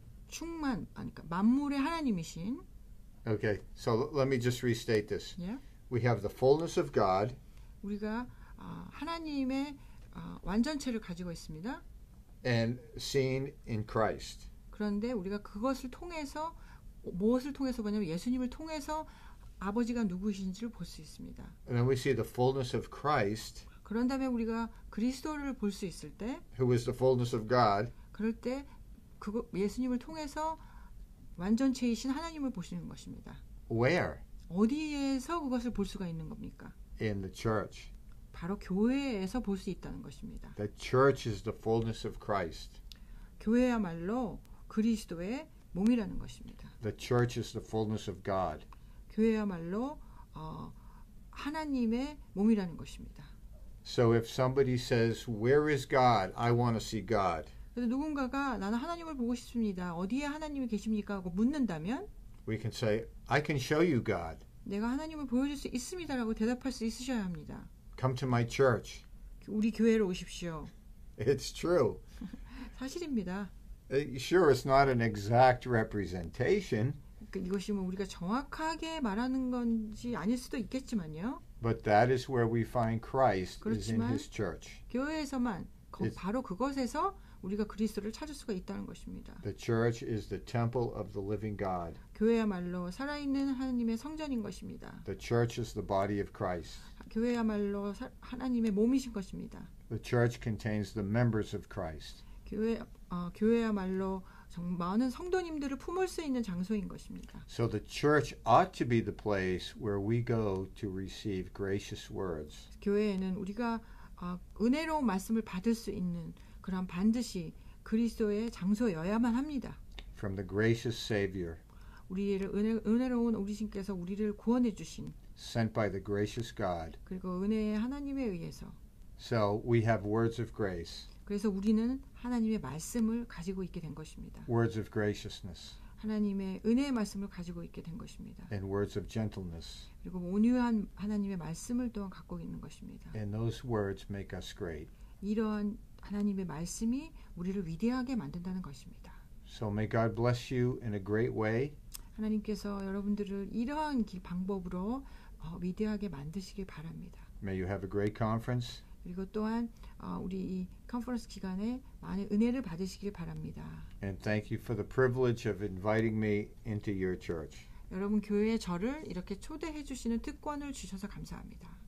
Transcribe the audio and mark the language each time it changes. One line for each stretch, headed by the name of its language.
Korean: 그러니까 만물의 하나님이신.
English: Okay, so let me just restate this. Yeah? We have the fullness of God,
Korean: 우리가 하나님의 완전체를 가지고 있습니다.
English: and seen in Christ.
Korean: 그런데 우리가 그것을 통해서 무엇을 통해서 보냐면 예수님을 통해서 아버지가 누구신지를 볼 수 있습니다.
English: And then we see the fullness of Christ,
Korean: 그런 다음에 우리가 그리스도를 볼 수 있을 때,
English: who is the fullness of God,
Korean: 그럴 때 예수님을 통해서 완전체이신 하나님을 보시는 것입니다.
English: where?
Korean: 어디에서 그것을 볼 수가 있는 겁니까?
English: In the church.
Korean: 바로 교회에서 볼 수 있다는 것입니다.
English: The church is the fullness of Christ.
Korean: 교회야말로 그리스도의 몸이라는 것입니다.
English: The church is the fullness of God.
Korean: 교회야말로 하나님의 몸이라는 것입니다.
English: So if somebody says, "Where is God? I want to see God."
Korean: 그래서 누군가가 나는 하나님을 보고 싶습니다. 어디에 하나님이 계십니까? 하고 묻는다면
English: We can say, "I can show you God.
Korean: 내가 하나님을 보여줄 수 있습니다라고 대답할 수 있으셔야 합니다.
English: Come to my church."
Korean: 우리 교회로 오십시오.
English: It's true.
Korean: 사실입니다.
English: Sure, it's not an exact representation,
Korean: 이것이 뭐 우리가 정확하게 말하는 건지 아닐 수도 있겠지만요.
English: but that is where we find Christ is in
Korean: 그렇지만
English: his church.
Korean: 교회에서만 바로 그것에서 우리가 그리스도를 찾을 수가 있다는 것입니다.
English: The church is the temple of the living God.
Korean: 교회야말로 살아있는 하나님의 성전인 것입니다.
English: The church is the body of Christ.
Korean: 교회야말로 하나님의 몸이신 것입니다.
English: The church contains the members of Christ.
Korean: 교회야말로 많은 성도님들을 품을 수 있는 장소인 것입니다.
English: So the church ought to be the place where we go to receive gracious words.
Korean: 교회에는 우리가 은혜로운 말씀을 받을 수 있는 그런 반드시 그리스도의 장소여야만 합니다.
English: From the gracious Savior,
Korean: 우리를 은혜로운 우리 신께서 우리를 구원해 주신
English: sent by the gracious God.
Korean: 그리고 은혜의 하나님에 의해서
English: So we have words of grace,
Korean: 그래서 우리는 하나님의 말씀을 가지고 있게 된 것입니다.
English: words of graciousness,
Korean: 하나님의 은혜의 말씀을 가지고 있게 된 것입니다.
English: and words of gentleness.
Korean: 그리고 온유한 하나님의 말씀을 또한 갖고 있는 것입니다.
English: And those words make us great.
Korean: 이러한 하나님의 말씀이 우리를 위대하게 만든다는 것입니다.
English: So may God bless you in a great way.
Korean: 하나님께서 여러분들을 이러한 방법으로 위대하게 만드시길 바랍니다.
English: May you have a great conference.
Korean: 그리고 또한 우리 이 컨퍼런스 기간에 많은 은혜를 받으시길 바랍니다.
English: And thank you for the privilege of inviting me into your church.
Korean: 여러분 교회에 저를 이렇게 초대해 주시는 특권을 주셔서 감사합니다.